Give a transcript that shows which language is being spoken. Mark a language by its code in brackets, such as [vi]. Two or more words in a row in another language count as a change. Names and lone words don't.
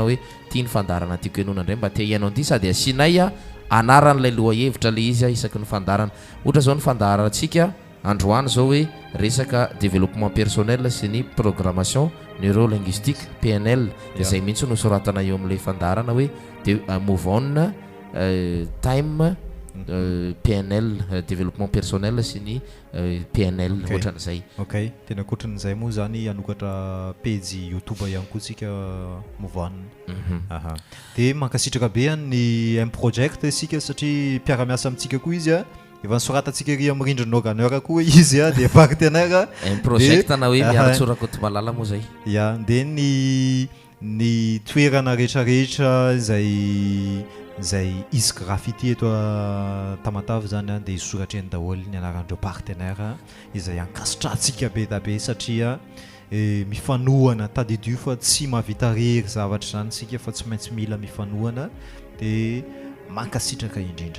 [mg] hoe tia ny fandarana tiako ianona indray mba tia ianao an'ity sady asianay anaran'ilay lohahevitra le izy isaky ny fandarana ohatra zao ny fandarantsika androany zao hoe resaka [fr] développement personnel [mg] sy ny [fr] programmation neurolinguistique [mg] PNL dia zay mihitsy no soratana eo amin'ilay fandarana hoe move on time PNL [fr] développement personnel [mg] sy ny PNL ohatran'izay ok tena akoatran'izay moa zany anokatra page YouTube ihany koa tsika move on dia mankasitraka be ny M Project isika satria mpiara-miasa amintsika koa izy efa nisoratatsika ry amin'ny rindrinao ganeur koa izy dia partenaire M Project na hoe miaratsorako malala moa zay ya dia ny toerana rehetrarehetra zay izy graffiti eto Tamatavy zany dia isoratreny daholo ny anaran'ireo partenaire izay ankasitratsika be da be satria mifanohana tadidio fa tsy mahavita rery zavatra zany sika fa tsy maintsy mila mifanohana dia mankasitraka indrindra